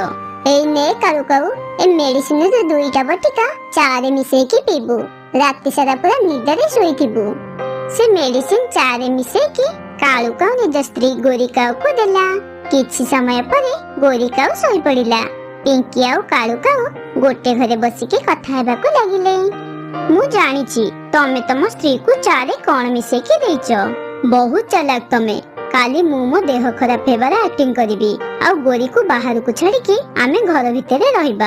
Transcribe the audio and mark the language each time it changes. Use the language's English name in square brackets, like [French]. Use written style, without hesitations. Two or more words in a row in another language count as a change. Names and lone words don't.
[Odia] ଏଇ ନେ କାଳୁ କାଉ, ଏ ମେଡିସିନ ରେ ଦୁଇଟା ବଟିକା ଚାରେ ମିଶେଇ କି ପିଇବୁ। ରାତି ସାରା ପୂରା ନିଦ ରେ ଶୋଇଥିବୁ। ସେ ମେଡିସିନ ଚାରେ ମିଶେଇ କି କାଳୁ କାଉ ନିଜ ସ୍ତ୍ରୀ ଗୋରୀ କାଉ କୁ ଦେଲା। କିଛି ସମୟ ପରେ ଗୋରୀ କାଉ ଶୋଇ ପଡିଲା। ପିଙ୍କି ଆଉ କାଳୁ କାଉ ଗୋଟେ ଘରେ ବସିକି କଥା ହେବାକୁ ଲାଗିଲେ। ମୁଁ ଜାଣିଛି ତମେ ତମ ସ୍ତ୍ରୀକୁ ଚାରେ କଣ ମିଶେଇକି ଦେଇଛ। ବହୁତ ଚାଲାକ ତମେ। କାଲି ମୁଁ ମୋ ଦେହ ଖରାପ ହେବାର ଆକ୍ଟିଂ କରିବି ଆଉ ଗୋରୀକୁ ବାହାରକୁ ଛାଡିକି ଆମେ ଘର ଭିତରେ ରହିବା।